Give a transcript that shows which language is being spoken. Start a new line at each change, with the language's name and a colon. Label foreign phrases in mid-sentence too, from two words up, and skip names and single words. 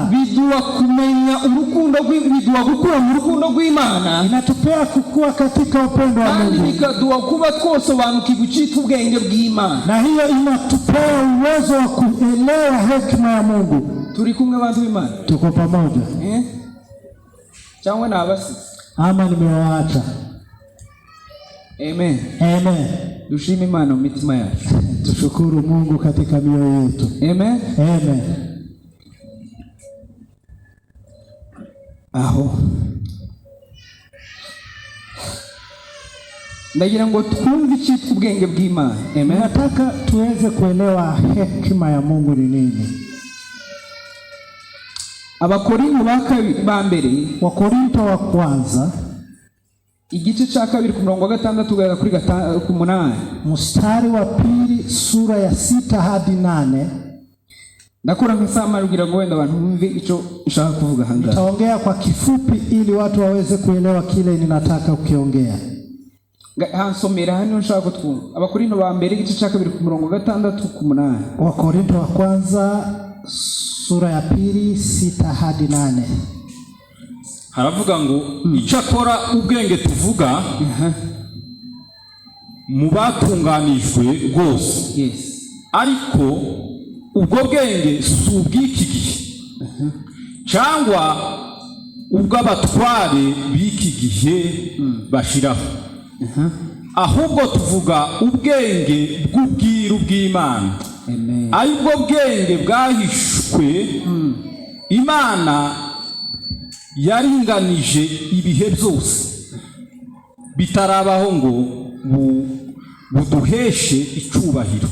Kinyarwanda: Biduha kumenya urukundo biduha gukura mu rukundo rw'Imana.
Swahili: Inatupea kukua katika upendo wa Mungu.
Kinyarwanda: Kandi bikaduha kuba twosobanukirwa icyitwa ubwenge bw'Imana.
Swahili: Na hiyo inatupea uwezo wa kuelewa hekima ya Mungu.
Kinyarwanda: Turi kumwe abantu b'Imana.
Swahili: Tuko pamoja.
Kinyarwanda: Cyangwa nabasi
Swahili: ama nimewaacha. Amen. Amen.
Kinyarwanda: Dushime Imana mu mitima yacu.
Swahili: Tushukuru Mungu katika mioyo yetu. Amen. Amen.
Kinyarwanda: Aho ndagira ngo twumve icyitwa ubwenge bw'Imana. Amen.
Swahili: Nataka tuweze kuelewa hekima ya Mungu ni nini.
Kinyarwanda: Abakorinto ba mbere,
Swahili: Wakorinto wa kwanza
Kinyarwanda: igice cya 2 ku murongo wa 6 kugeza kuri 8.
Swahili: Mstari wa 2 sura ya 6 hadi 8.
Kinyarwanda: Ndakora nk'isama rugira ngo wenda abantu bumve icyo ushaka kuvuga hanga.
Swahili: Nitaongea kwa kifupi ili watu waweze kuelewa kile ninataka kukiongea.
Kinyarwanda: Hansomera hano nshaka kutwumva. Abakorinto ba mbere igice cya 2 ku murongo wa 6 ku 8.
Swahili: Wakorinto wa kwanza sura ya 2 6 hadi 8.
Kinyarwanda: haravuga ngo icakora ubwenge tuvuga mu batunganijwe rwose.
English: Yes.
Kinyarwanda: Ariko ubwo bwenge si ubw'iki gihe cyangwa ubw'abatware b'iki gihe bashiraho, ahubwo tuvuga ubwenge bw'ubwiru bw'Imana, ari bwo bwenge bwahishwe Imana yaringanije ibihe byose bitarabaho ngo buduheshe icubahiro.